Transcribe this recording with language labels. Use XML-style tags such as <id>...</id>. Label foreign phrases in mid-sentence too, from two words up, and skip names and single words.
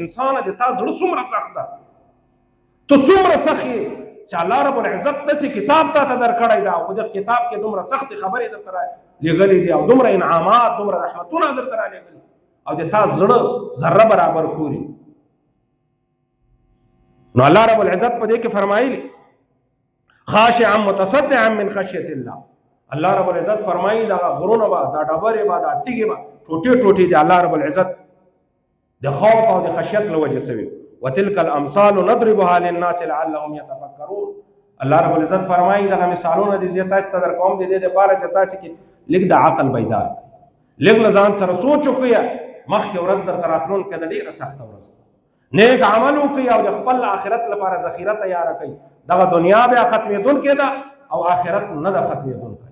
<ps>انسانه د تا زړه څومره سخت ده، ته څومره سخت یې چې الله رب العزت داسې کتاب تا ته درکړی ده، او په دغه کتاب کې دومره سختې خبرې درته رالیږلې دي او دومره انعامات، دومره رحمتونه درته رالیږلي، او د تا زړه ذره برابر خوري. نو الله رب العزت په دې کې فرمایلی</ps> <ar>خاشعا متصدعا من خشیة الله،</ar> <ps>الله رب العزت فرمایي دغه غرونه به، دا ډبرې به، دا تیږې به ټوټې ټوټې د الله رب العزت د خوف او د خشیت له وجې سوي.</ps> <ar>وتلك الامثال نضربها للناس لعلهم يتفکرون،</ar> <ps>الله رب العزت فرمایي دغه مثالونه دي زه تاسو ته درکوم د دې دپاره چې تاسو کې لږ د عقل بیدار کړئ، لږ له ځان سره سوچ وکړئ. مخکې ورځ درته راتلونکې ده ډېره سخته ورځ ده، نیک عمل وکړئ او د خپل آخرت لپاره ذخیره تیاره کړئ. دغه دنیا بیا ختمېدونکې ده او آخرت نه ده ختمېدونکی.</ps>